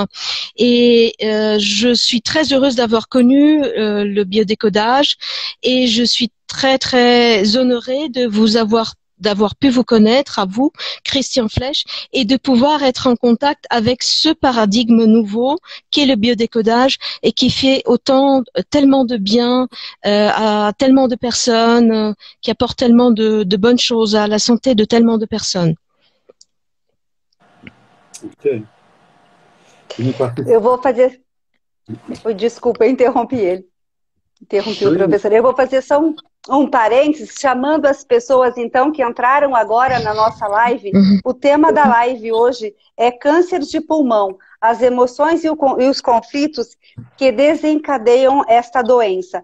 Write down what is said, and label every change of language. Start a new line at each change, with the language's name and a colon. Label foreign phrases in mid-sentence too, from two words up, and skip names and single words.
French: Et je suis très heureuse d'avoir connu le biodécodage et je suis très très honorée d'avoir pu vous connaître, à vous, Christian Flesch, et de pouvoir être en contact avec ce paradigme nouveau qu'est le biodécodage et qui fait tellement de bien à tellement de personnes, qui apporte tellement de bonnes choses à la santé de tellement de personnes.
Portuguese: Ok. Eu vou fazer... Desculpa, eu interrompi ele. Interrompi o professor. Eu vou fazer só um parênteses, chamando as pessoas, então, que entraram agora na nossa live. O tema da live hoje é câncer de pulmão, as emoções e os conflitos que desencadeiam esta doença.